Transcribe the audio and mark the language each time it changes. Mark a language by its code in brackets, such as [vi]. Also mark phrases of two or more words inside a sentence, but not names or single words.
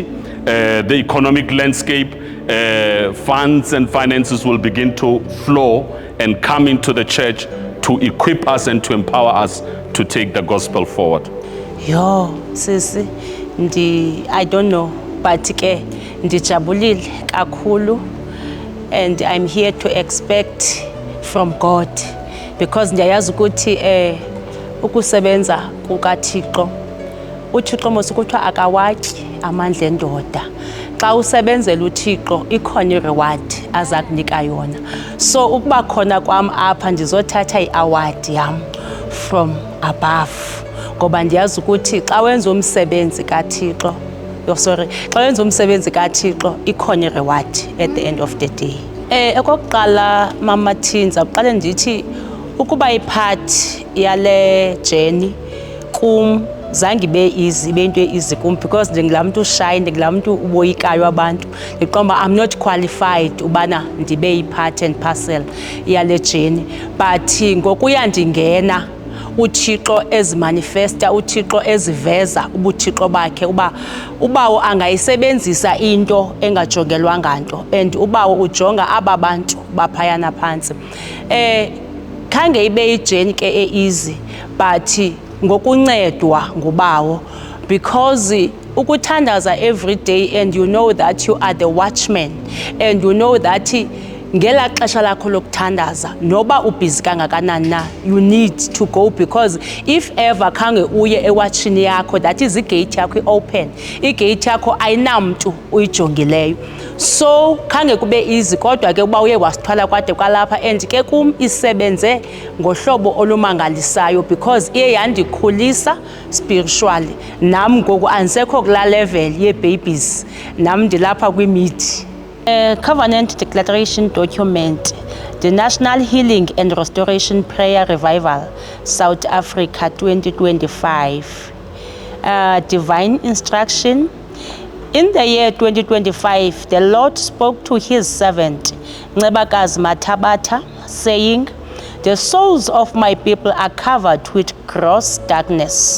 [en] The economic landscape, funds and finances will begin to flow and come into the church to equip us and to empower us to take the gospel forward. [xh] Yo, sisi, [en] I don't know, but [xh] ke ndijabulile kakhulu. [en] And I'm here to expect from God, because [xh] ndiyayazi ukuthi ukusebenza kukaThixo, uThixo mosukuthiwa akawatyi amandla endoda. Xa usebenzela uThixo ikhona i-reward aza kunika yona. So ukuba khona kwam apha ndizothatha i-award yam [en] from above, [xh] ngoba ndiyazi ukuthi xa wenza umsebenzi kaThixo, xa wenza umsebenzi kaThixo ikhona i-reward [en] at the end of the day. [xh] Okokuqala Mama Thinza, uqale ndithi ukuba ipart yale journey kum zange ibe easy, ibe into easy kum, because ndingulamntu shy, ndingulamntu uboyikayo abantu. Ndiqonda [en] I'm not qualified [xh] ubana ndibe yi- [en] part and parcel [xh] yale journey, but ngokuya ndingena uThixo ezimanifesta, uThixo eziveza ubuthixo bakhe, ubawo angayisebenzisa into engajongelwanga nto, and ubawo ujonga aba bantu baphayana phantsi. Khange ibe ijeni ke easy, but ngokuncedwa ngubawo, because ukuthandaza [en] every day, and you know that [xh] you are the watchman, and you know that ngela xesha lakho lokuthandaza noba ubhizi kangakanani na, [en] you need to go, because if ever [xh] khange uye ewatchini yakho, [en] that is [xh] igate yakho open, igate yakho ayinamntu uyijongileyo, so khange kube easy. Kodwa ke uba uye wasithwala kwade kwalapha, and ke kum isebenze ngohlobo olumangalisayo, because iye yandikhulisa spiritually. Nam ngoku andisekho kulaa level yee-babies, nam ndilapha kwimidi. [en] Covenant Declaration Document, the National Healing and Restoration Prayer Revival, South Africa 2025. Divine instruction. In the year 2025, the Lord spoke to his servant, Ncebakazi Mathabata, saying, "The souls of my people are covered with gross darkness.